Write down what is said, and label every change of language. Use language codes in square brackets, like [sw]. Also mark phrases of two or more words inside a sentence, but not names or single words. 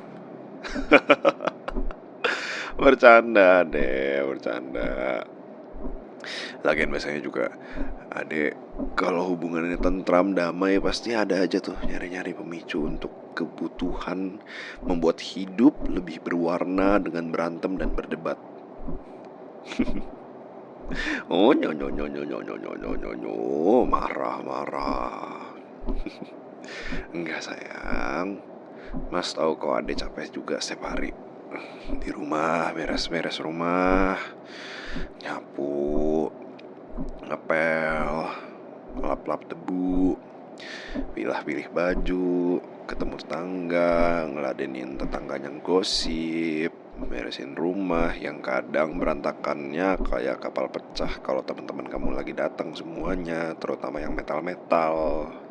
[id] Bercanda deh, bercanda. Lagian biasanya juga adek kalau hubungannya tentram damai pasti ada aja tuh nyari-nyari pemicu untuk kebutuhan membuat hidup lebih berwarna dengan berantem dan berdebat. Oh nyo nyo nyo nyo nyo nyo nyo nyo nyo marah marah. Enggak sayang, Mas tahu kok adek capek juga setiap hari di rumah beres-beres rumah, nyapu, ngepel, lap-lap debu, pilah-pilih baju, ketemu tetangga, ngeladenin tetangga yang gosip, beresin rumah yang kadang berantakannya kayak kapal pecah kalau teman-teman kamu lagi datang semuanya, terutama yang metal-metal.